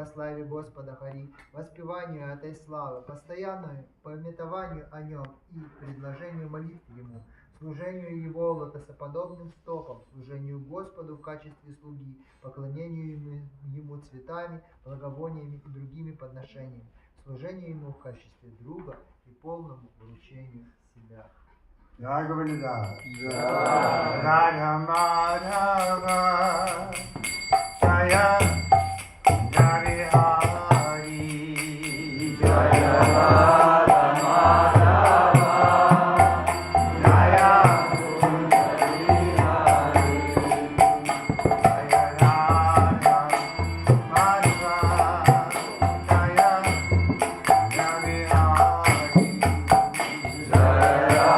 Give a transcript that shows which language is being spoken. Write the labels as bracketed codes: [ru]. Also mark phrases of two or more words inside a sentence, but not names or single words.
[ru] славе Господа Хари, воспеванию этой славы, постоянному памятованию о нем и предложению молитв Ему, служению Его лотосоподобным стопам, служению Господу в качестве слуги, поклонению Ему цветами, благовониями и другими подношениями, служению Ему в качестве друга и полному вручению себя. [sa] Jai Govinda, Radha Madhava, Jaya Jai Hari, Jaya Radha Madhava, Jaya Hari Hari, Jaya Radha Madhava, Jaya Jai Hari, Jaya